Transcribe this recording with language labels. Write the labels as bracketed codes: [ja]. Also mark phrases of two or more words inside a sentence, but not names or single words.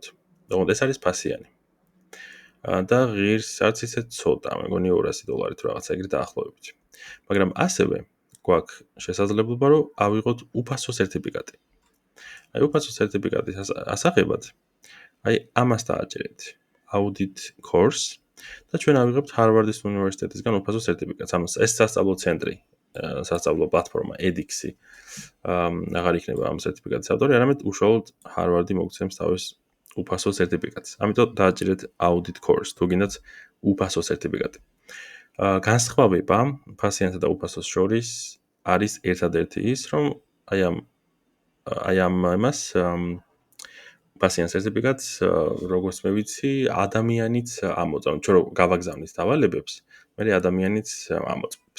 [ka] თუმცა ეს არის ფასიანი. და ღირს არც ისე ცოტა, მეგონი $200 თუ რაღაცა ეგრე დაახლოებით. მაგრამ ასევე გვაქვს შესაძლებლობა, რომ ავიღოთ უფასო სერტიფიკატი. აი უფასო სერტიფიკატის ასაღებად, აი ამას დააჭერეთ. [en] Audit course [ka] და ჩვენ ავიღებთ Harvard-ის უნივერსიტეტისგან უფასო სერტიფიკატს. ანუ ეს სასწავლო ცენტრი, სასწავლო პლატფორმა edX-ი აღარ იქნება ამ სერტიფიკატის ავტორი, არამედ უშუალოდ Harvard-ი მოგცემს თავის უფასო სერტიფიკატს. ამიტომ დააჭერეთ [en] audit course, [ka] თუ გინდათ უფასო სერტიფიკატი. განსხვავება ფასიანსა და უფასოს შორის არის ერთადერთი ის, რომ აი ამ იმას ფასიანს სერტიფიკატს, როგორც მე ვიცი, ადამიანიც ამოწმებს, ჩვენ რო გავაგზავნით დავალებებს, მე ადამიანიც ამოწმებს.